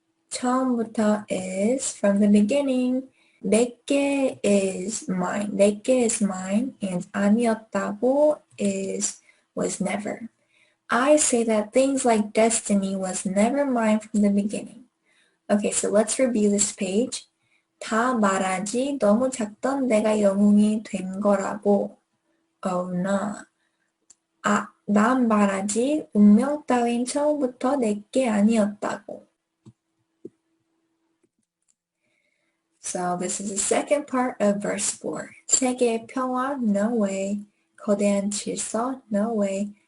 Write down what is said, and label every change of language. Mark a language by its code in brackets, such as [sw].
[ko] 처음부터 [en] is from the beginning. [ko] 내게 [en] is mine. And [ko] 아니었다고 [en] was never. I say that things like destiny was never mine from the beginning. Okay, so let's review this page. [ko] 다 말하지 너무 작던 내가 영웅이 된 거라고. [en] Oh no. [ko] 난 말하지. 운명 따윈 처음부터 내게 아니었다고. [en] So this is the second part of verse 4. [ko] 세계의 평화, [en] no way. [ko] 거대한 질서, [en] no way.